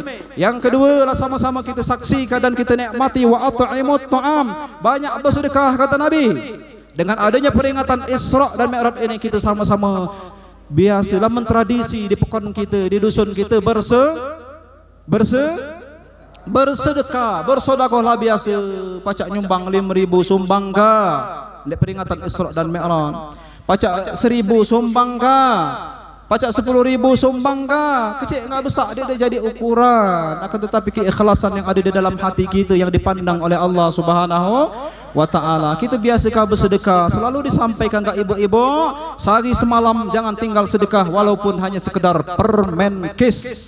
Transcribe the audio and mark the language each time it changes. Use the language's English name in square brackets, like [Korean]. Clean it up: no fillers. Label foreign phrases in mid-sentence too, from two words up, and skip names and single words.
[Indonesian] Yang kedua, sama-sama kita saksikan dan kita nikmati [Arabic] وأطعموا الطعام, [Indonesian] banyak bersedekah kata Nabi. Dengan adanya peringatan Isra dan Mi'raj ini, kita sama-sama biasalah mentradisi di pekon kita, di dusun kita bersedekah, bersedekahlah biasa, [Lampung Api] pacak nyumbang 5.000 sumbang ka di peringatan Isra dan Mi'raj, pacak 1.000 sumbang ka, pacak 10.000 sumbang ka, [Indonesian] kecil enggak besar, dia jadi ukuran. Akan tetapi keikhlasan yang ada di dalam hati kita yang dipandang oleh Allah [Arabic] سبحانه وتعالى. [Indonesian] Kita biasakan bersedekah, selalu disampaikan ke ibu-ibu, sehari semalam jangan tinggal sedekah walaupun hanya sekedar permen kis.